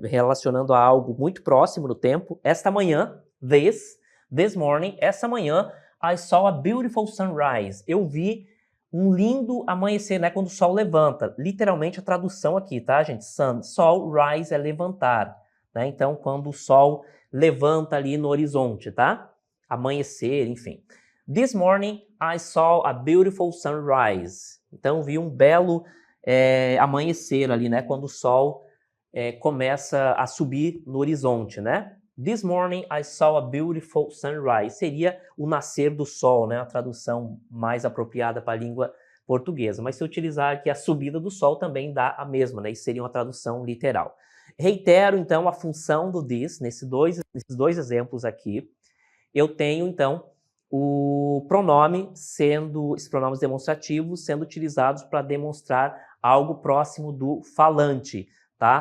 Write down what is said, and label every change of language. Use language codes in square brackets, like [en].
[pt] Relacionando a algo muito próximo no tempo. Esta manhã, [en] this morning, [pt] essa manhã, [en] I saw a beautiful sunrise. [pt] Eu vi um lindo amanhecer, né? Quando o sol levanta. Literalmente a tradução aqui, tá, gente? Sun, sol, rise é levantar, né? Então, quando o sol levanta ali no horizonte, tá? Amanhecer, enfim. [en] This morning, I saw a beautiful sunrise. [pt] Então, vi um belo amanhecer ali, né? Quando o sol começa a subir no horizonte, né? [en] This morning, I saw a beautiful sunrise. [pt] Seria o nascer do sol, né? A tradução mais apropriada para a língua portuguesa. Mas se eu utilizar aqui a subida do sol, também dá a mesma, né? Isso seria uma tradução literal. Reitero, então, a função do this, nesses dois exemplos aqui. Eu tenho, então, o pronome esses pronomes demonstrativos sendo utilizados para demonstrar algo próximo do falante, tá?